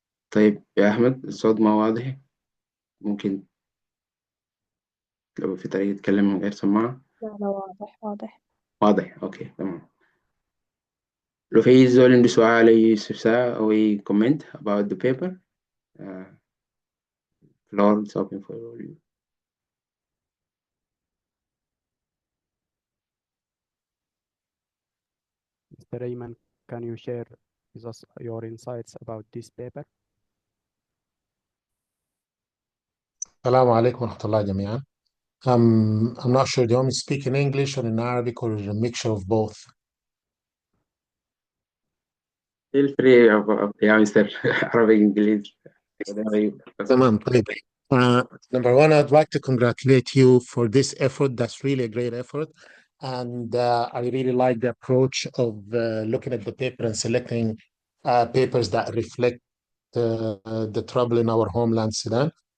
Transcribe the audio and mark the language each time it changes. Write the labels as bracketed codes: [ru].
[ar] طيب يا أحمد، الصوت ما واضح، ممكن لو في طريقة تتكلم من غير سماعة. لا واضح. واضح، أوكي تمام. لو في زول عنده سؤال أي استفسار أو أي [en] comment about the paper, floor is open for you. Mr. Rayman, can you share with us your insights about this paper? [ar] السلام عليكم ورحمة الله جميعا. [en] I'm not sure, do you want me to speak in English or in Arabic or a mixture of both? Feel free [ar] يا مستر عربي إنجليزي. تمام طيب. [en] Number one, I'd like to congratulate you for this effort. That's really a great effort. And I really like the approach of looking at the paper and selecting papers that reflect the trouble in our homeland, Sudan.